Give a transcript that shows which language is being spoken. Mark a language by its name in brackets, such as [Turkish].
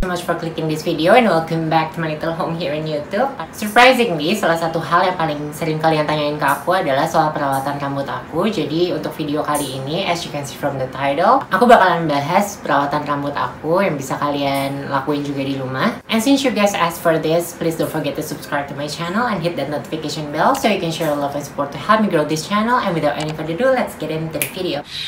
[English] for clicking this video and welcome back to my little home here in YouTube. [Indonesian] Surprisingly, salah satu hal yang paling sering kalian tanyain ke aku adalah soal perawatan rambut aku. Jadi untuk video kali ini, [English] as you can see from the title, [Indonesian] aku bakalan bahas perawatan rambut aku yang bisa kalian lakuin juga di rumah. [English] And since you guys asked for this, please don't forget to subscribe to my channel and hit that notification bell so you can share love and support to help me grow this channel. And without any further ado, let's get into the video.